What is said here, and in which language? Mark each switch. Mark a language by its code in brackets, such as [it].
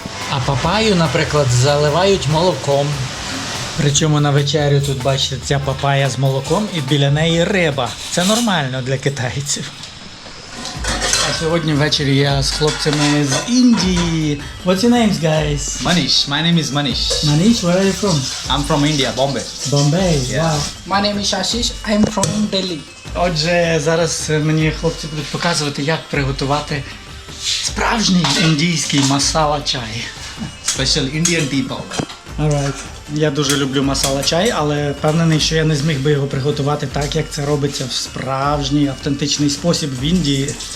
[uk] А папаю, наприклад, заливають молоком. Причому на вечерю тут, бачите, ця папая з молоком і біля неї риба. Це нормально для китайців. А сьогодні ввечері я з хлопцями з Індії. [en] What's your names, guys? Manish, my name is Manish. Manish, where are you from? I'm from India, Bombay. Bombay, wow. My name is Ashish. I'm from Delhi. [uk] Отже, зараз мені хлопці будуть показувати, як приготувати справжній індійський масала чай. [en] Special Indian tea powder. Alright. [uk] Я дуже люблю масала чай, але впевнений, що я не зміг би його приготувати так, як це робиться в справжній автентичний спосіб в Індії.